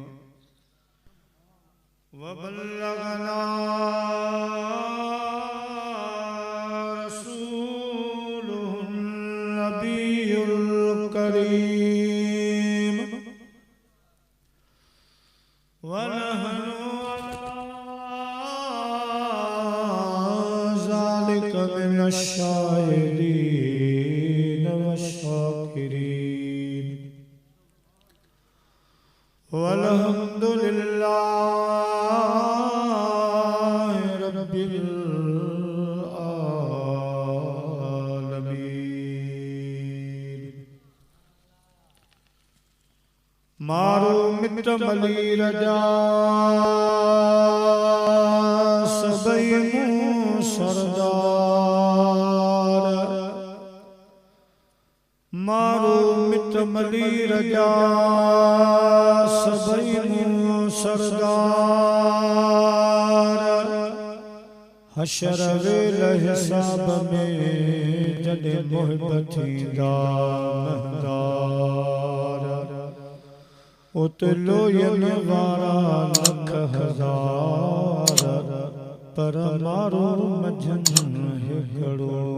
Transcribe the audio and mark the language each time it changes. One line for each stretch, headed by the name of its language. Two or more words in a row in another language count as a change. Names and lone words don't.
Arabic: وبلغنا رسوله النبي الكريم ونحن ذلك من الشاهدين والشاكرين. والحمد لله رب العالمين.
Sindhi: मारू मिट मली रजा सबई मुँह सरदार। मारू मिट मली रजा सबई मुँह सरदार। हशर वेल हिसाब में जॾहिं मुहिब थींदा महदार। उते लोयन वारा लख हज़ार पर मारो मझन हिकिड़ो।